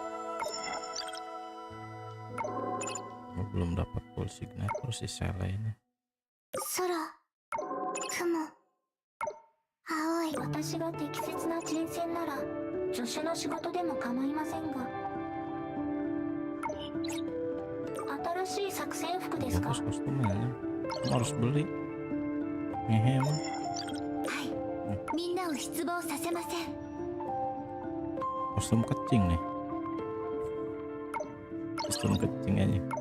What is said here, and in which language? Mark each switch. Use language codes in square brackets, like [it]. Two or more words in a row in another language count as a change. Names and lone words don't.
[id] Belum dapat [en] full signature [id] si Sele ini. [ja] 空、雲、青い。私が適切な人選なら助手の仕事でも構いませんが。新しい作戦服ですか？ [id] Bagus kostumnya. Kamu harus beli. Ngehe emang. [ja] はい、みんなを失望させません。 [id] Kostum kecing nih. Kostum kecing aja.